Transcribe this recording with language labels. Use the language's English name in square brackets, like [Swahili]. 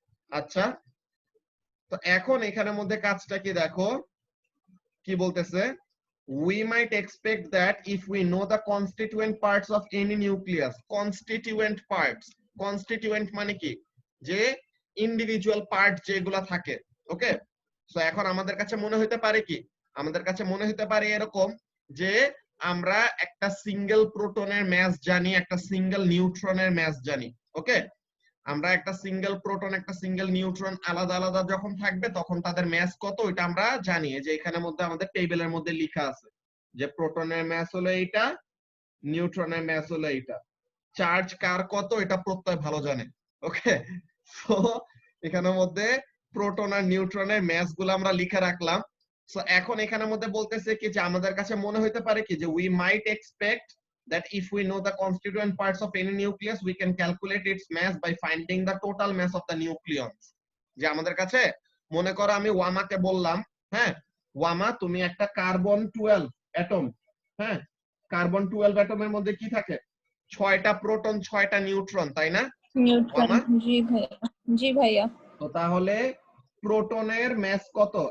[Bangla] আচ্ছা, তো এখন এখানের মধ্যে কাজটা কি দেখো, কি বলতেছে, [English] we might expect that if we know the constituent parts of any nucleus. [Bangla] constituent parts, constituent মানে কি, যে ইন্ডিভিজুয়াল পার্ট যেগুলা থাকে। ওকে, সো এখন আমাদের কাছে মনে হতে পারে কি, আমাদের কাছে মনে হতে পারে এরকম যে আমরা একটা সিঙ্গেল প্রোটনের ম্যাস জানি, একটা সিঙ্গেল নিউট্রনের ম্যাস জানি। ওকে, আমরা একটা সিঙ্গেল প্রোটন, একটা সিঙ্গেল নিউট্রন আলাদা আলাদা যখন থাকবে তখন তাদের ম্যাস কত ওইটা আমরা জানি। যে এখানের মধ্যে আমাদের টেবিলের মধ্যে লেখা আছে যে প্রোটনের ম্যাস হলো এইটা, নিউট্রনের ম্যাস হলো এইটা, চার্জ কার কত এটা প্রত্যয় ভালো জানে। ওকে, সো এখানের মধ্যে প্রোটন আর নিউট্রনের ম্যাস গুলো আমরা লিখে রাখলাম। সো এখন এখানের মধ্যে বলতেছে কি যে আমাদের কাছে মনে হতে পারে কি যে [English] we might expect that if we know the constituent parts of any nucleus we can calculate its mass by finding the total mass of the nucleons. [Bangla] যে আমাদের কাছে মনে করো আমি ওয়ামাকে বললাম, হ্যাঁ ওয়ামা তুমি একটা কার্বন 12 অ্যাটম, হ্যাঁ কার্বন 12 অ্যাটমের মধ্যে কি থাকে, 6টা প্রোটন 6টা নিউট্রন, তাই না নিউট্রন। ওয়ামা? জি ভাইয়া। জি ভাইয়া। তো তাহলে প্রোটনের ম্যাস কত?